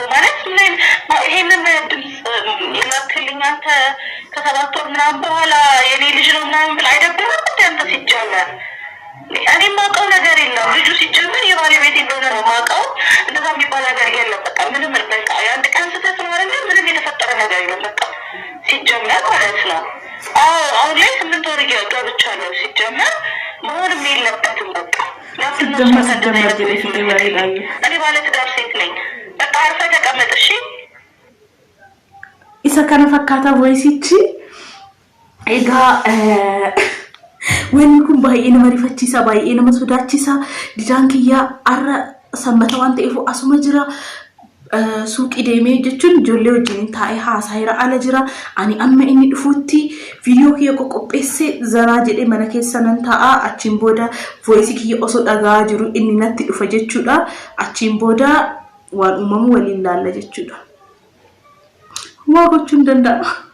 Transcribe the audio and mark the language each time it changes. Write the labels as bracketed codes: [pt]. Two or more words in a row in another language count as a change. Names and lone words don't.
[am] ማለት ምን ይሄንን ይላክልኝ አንተ ከሰባት ወር ምናምን በኋላ የኔ ልጅ ነው ምናምን ብላ አይደብርም እንዴ አንተ ሲጀመር እኔ ማውቀው ነገር የለም ልጁ ሲጀመር የባለቤቴ እንደሆነ ነው ማውቀው እንደዛ የሚባል ነገር የለም በቃ ምንም በቃ አንድ ቀን ስተት ነው አይደል ምንም የተፈጠረ ነገር የለም በቃ ሲጀመር ማለት ነው አሁን ላይ 8 ወር ገብቻለሁ ሲጀመር ምንም የለበትም በቃ ሲጀመር እኔ ባለ ትዳር ሴት ነኝ በቃ አርፈ ተቀመጥ እሺ [om] ኢሳ kana fakkaata voice ኤጋ wanni kun baay'ee nama rifachiisa baay'ee nama sodaachisa didaan kiyyaa arra sammata waan ta'eef asuma jira suuqii deemee jechuun ijoollee wajjin taa'ee haasaayira ala jira ani amma inni dhufuutti viidiyoo kiyya qopheessee zaraa jedhee mana keessa nan taa'aa achiin booda voice kiyya osoo dhagaa jiru inni natti dhufa jechuudha achiin booda waan uumamu waliin laalla jechuudha waa gochuun danda'a